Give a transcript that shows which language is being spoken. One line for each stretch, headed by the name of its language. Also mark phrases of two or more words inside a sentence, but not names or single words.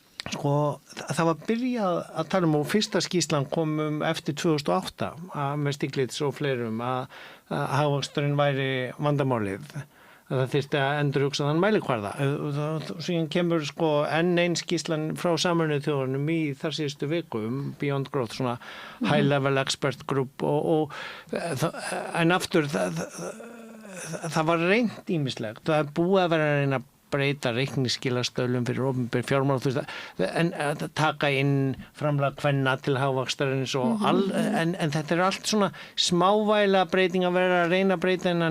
Icelandic: sko, það var byrjað að tala og fyrsta skýrslan kom eftir 2008 með Stiglitz og fleirum að hagvöxturinn væri vandamálið, að það þyrfti að endurhugsa þann mælikvarða. Síðan kemur sko enn einn skýrslan frá Sameinuðu þjóðunum í þar síðustu viku Beyond Growth, svona
English: high level expert group
Icelandic: en aftur það var reynt ýmislegt, það er búið að vera að reyna að breyta reikningsskilastöðlum fyrir opinber fjármál, en að taka inn framlag kvenna til hagvaxtarins og en þetta er allt svona smávægilega breyting að vera að reyna að breyta en